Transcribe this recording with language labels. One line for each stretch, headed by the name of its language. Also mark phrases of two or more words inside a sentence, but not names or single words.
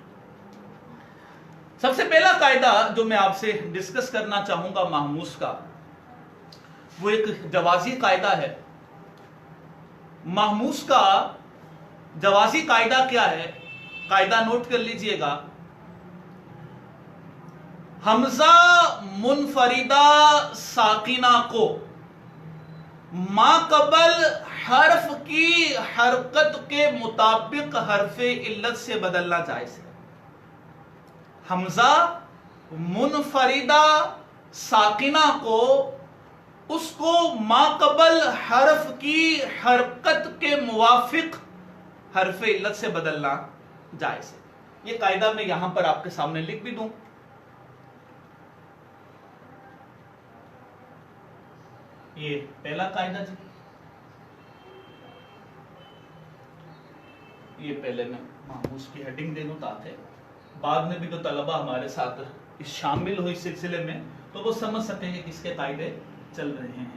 Urdu: سب سے پہلا قاعدہ جو میں آپ سے ڈسکس کرنا چاہوں گا محموز کا، وہ ایک جوازی قاعدہ ہے. محموز کا جوازی قاعدہ کیا ہے؟ قاعدہ نوٹ کر لیجئے گا. حمزہ منفردہ ساکنہ کو ما قبل حرف کی حرکت کے مطابق حرف علت سے بدلنا جائز ہے. حمزہ منفردہ ساکنہ کو اس کو ما قبل حرف کی حرکت کے موافق حرف علت سے بدلنا جائز ہے. یہ قاعدہ میں یہاں پر آپ کے سامنے لکھ بھی دوں. یہ پہلا قاعدہ جی. یہ پہلے میں محموز کی ہیڈنگ دے دوں تاکہ بعد میں بھی تو طلبہ ہمارے ساتھ شامل ہو اس سلسلے میں تو وہ سمجھ سکیں کہ کس کے قاعدے چل رہے ہیں.